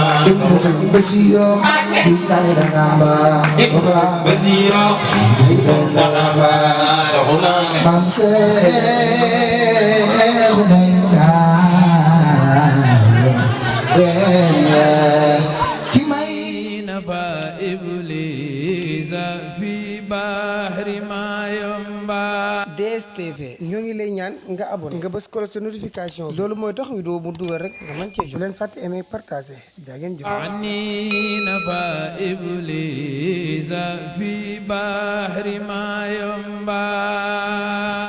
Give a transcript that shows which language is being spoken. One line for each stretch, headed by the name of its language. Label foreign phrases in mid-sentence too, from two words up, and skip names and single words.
Wolof: Ibnu Sëñ Basiru, Ibnu Danga Ba, Xuraaba. Maam Seex Ndeye Ndiaye. ki may
Arabic: نفى إبليس في بحر ما ينبع.
Wolof: D S T V, ñoo ngi lay ñaan nga abonné, nga bës
French: cloche de notification.
Wolof: Loolu mooy tax vidéo bu dugal rek nga mën cee jot. Bu leen fàtte
French: aimer, partager.
Wolof: Jaa ngeen jëf.
Arabic: عني نفى إبليس في بحر ما ينبع.